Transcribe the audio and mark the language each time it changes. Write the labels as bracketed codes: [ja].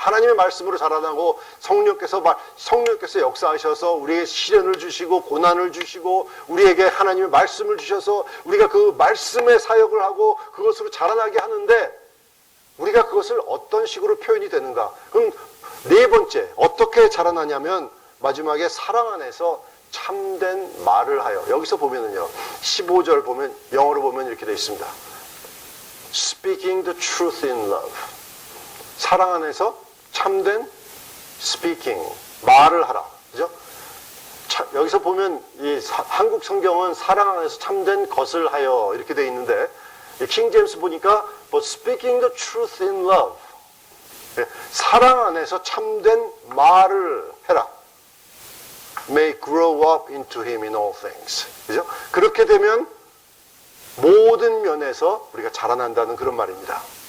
[ko] 하나님의 말씀으로 자라나고 성령께서 역사하셔서 우리에게 시련을 주시고 고난을 주시고 우리에게 하나님의 말씀을 주셔서 우리가 그 말씀의 사역을 하고 그것으로 자라나게 하는데, 우리가 그것을 어떤 식으로 표현이 되는가? 그럼 네 번째, 어떻게 자라나냐면 마지막에 사랑 안에서 참된 말을 하여. 여기서 보면은요, 15절 보면, 영어로 보면 이렇게 되어 있습니다. [en] Speaking the truth in love. [ko] 사랑 안에서 참된 speaking, 말을 하라. 그죠? 여기서 보면 이 한국 성경은 사랑 안에서 참된 것을 하여 이렇게 되어 있는데, 킹 제임스 보니까 [en] But speaking the truth in love. [ko] 사랑 안에서 참된 말을 해라. [en] May grow up into him in all things. [ko] 그죠? 그렇게 되면 모든 면에서 우리가 자라난다는 그런 말입니다.